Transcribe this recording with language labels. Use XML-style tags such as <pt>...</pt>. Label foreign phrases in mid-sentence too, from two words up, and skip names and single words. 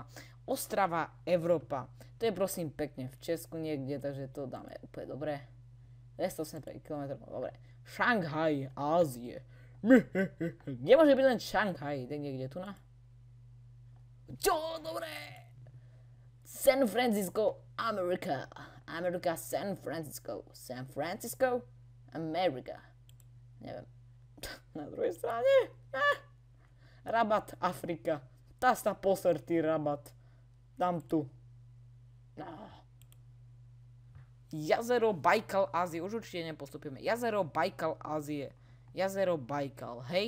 <sk>Ostrava, Európa. To je prosím pekne v Česku niekde, takže to dáme úplne dobre. 285 km, dobre. Šanghaj, Ázie. Kde môže byť len Šanghaj? Tak niekde tu na? Čo? Dobre! San Francisco, Amerika. Amerika, San Francisco. San Francisco, Amerika. Neviem. Na druhej strane? Rabat, Afrika. Tá sa poser, ty rabat. Dám tu. Jazero Bajkal Ázie. Už určite nepostupíme. Jazero Bajkal Ázie. Jazero Bajkal, hej?</sk>